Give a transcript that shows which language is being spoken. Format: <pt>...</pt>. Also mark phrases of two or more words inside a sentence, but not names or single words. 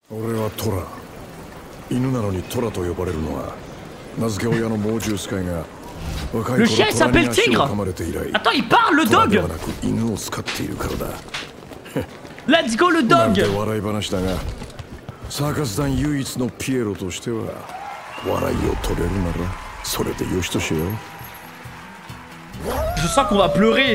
<ja>俺はトラ。犬なのにトラと呼ばれるのは名付け親の猛獣使いが若い頃トラに足を噛まれて以来、</ja> <fr>Attends, il parle le</fr> <ja>トラで</ja> <fr>dog.</fr> <ja>はなく犬を使っているからだ。</ja> <en>Let's go</en> <fr>le</fr> <ja>なんて</ja> <fr>dog.</fr> <ja>笑い話だが、サーカス団唯一のピエロとしては笑いを取れるならそれでよしとしよう。</ja> <fr>Je sens qu'on va pleurer.</fr>